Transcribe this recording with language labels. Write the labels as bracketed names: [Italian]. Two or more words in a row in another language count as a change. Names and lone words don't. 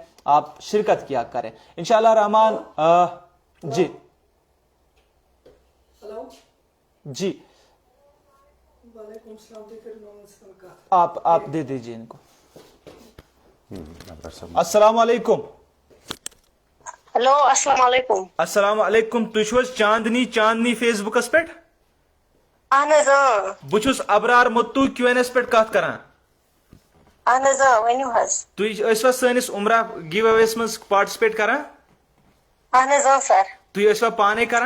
[Urdu] آپ شرکت کیا کریں [Arabic] انشاءاللہ [Urdu] رحمان. جی جی آپ دے دیجیے ان کو. [Arabic] السلام علیکم. ہیلو السلام علیکم. السلام علیکم. [Kashmiri] تُہۍ چھِو حظ چاندنی فیس بُکس پٮ۪ٹھ؟ اہن حظ بہٕ چھُس ابرار متوٗ کیو این ایس پٮ۪ٹھ کتھ کران. اہن حظ ؤنِو حظ. تُہۍ ٲسوا سٲنِس عمرہ گیو اویس منٛز پارٹِسپیٹ کران؟ اہن حظ سر. تُہۍ ٲسوا پانے کران؟